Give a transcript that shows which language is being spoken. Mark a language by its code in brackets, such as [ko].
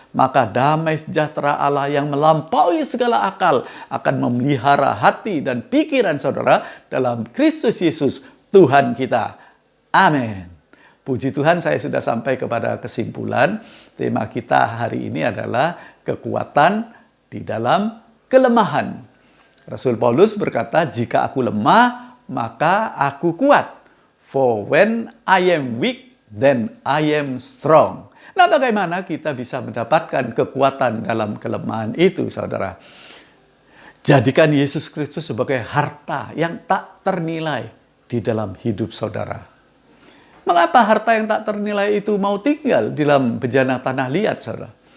[id] Maka damai sejahtera Allah yang melampaui segala akal akan memelihara hati dan pikiran saudara dalam Kristus Yesus Tuhan kita. Amin. Puji Tuhan, saya sudah sampai kepada kesimpulan. Tema kita hari ini adalah kekuatan di dalam kelemahan. Rasul Paulus berkata, jika aku lemah, maka aku kuat. [en] For when I am weak, then I am strong. [id] Nah, bagaimana kita bisa mendapatkan kekuatan dalam kelemahan itu, saudara? Jadikan Yesus Kristus sebagai harta yang tak ternilai di dalam hidup saudara. Mengapa harta yang tak ternilai itu mau tinggal di dalam bejana tanah liat, saudara?